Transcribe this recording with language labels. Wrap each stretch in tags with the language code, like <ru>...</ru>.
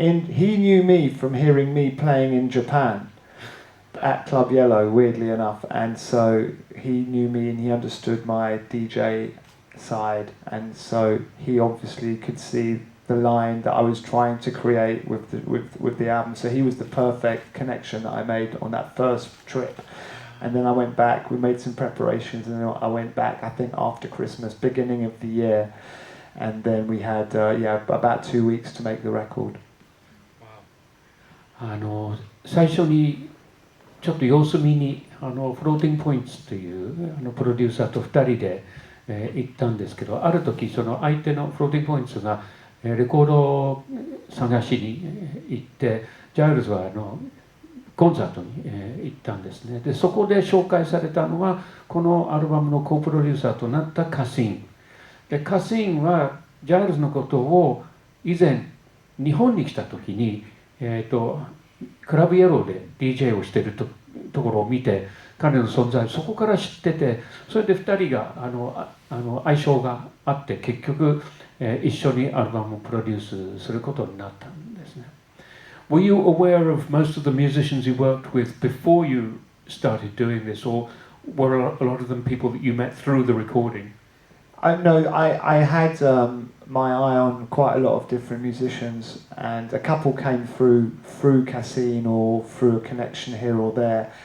<en>He knew me from hearing me playing in Japan at Club Yellow, weirdly enough, and so he knew me and he understood my DJ side, and so he obviously could see the line that I was trying to create with the album. So he was the perfect connection that I made on that first trip. And then I went back, we made some preparations, and then I went back, I think after Christmas, beginning of the year, and then we had about 2 weeks to make the record.</en> <ja>最初にちょっと様子見にフローティングポイントというプロデューサーと2人で、行ったんですけど、ある時その相手のフローティングポイントがレコードを探しに行って、ジャイルズはコンサートに行ったんですね。でそこで紹介されたのがこのアルバムのコープロデューサーとなったカシンで、カシンはジャイルズのことを以前日本に来た時に、クラブイエローで DJ をしているところを見て、彼の存在をそこから知ってて、それで2人が相性があって、結局、一緒にアルバムをプロデュースすることになったんですね。</ja> <en>Were you aware of most of the musicians you worked with before you started doing this, or were a lot of them people that you met through the recording? I had my eye on quite a lot of different musicians, and a couple came through Cassin or through a connection here or there.</en>